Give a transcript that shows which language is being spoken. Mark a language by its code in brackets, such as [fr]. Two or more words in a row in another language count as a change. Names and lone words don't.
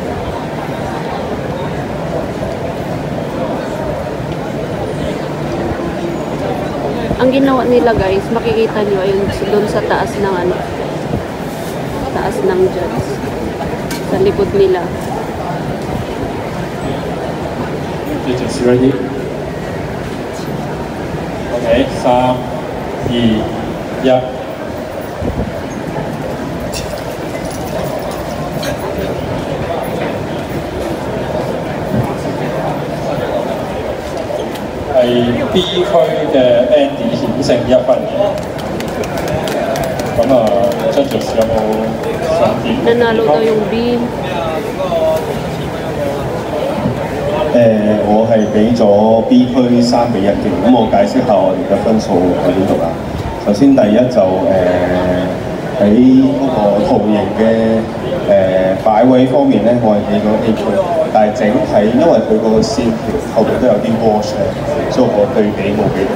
[tl] Ang ginawa nila guys, makikita nyo, ayun, doon sa taas ng ano, taas ng judge. Sa likod nila. [en] Judges ready? Okay, 3、2、1。 [yue] 係 B 區嘅 Andy 險勝1分。咁啊 ，Judges 有冇想點？ [tl] Nanalo daw yung B。 [yue] 我係俾咗 B 區3-1嘅，咁我解釋下我哋嘅分數喺邊度啦。首先第一就喺嗰個圖形嘅擺位方面咧，我係俾咗 A 區，但係整體因為佢個線條後邊都有啲 wash 嘅，所以我對比冇俾到。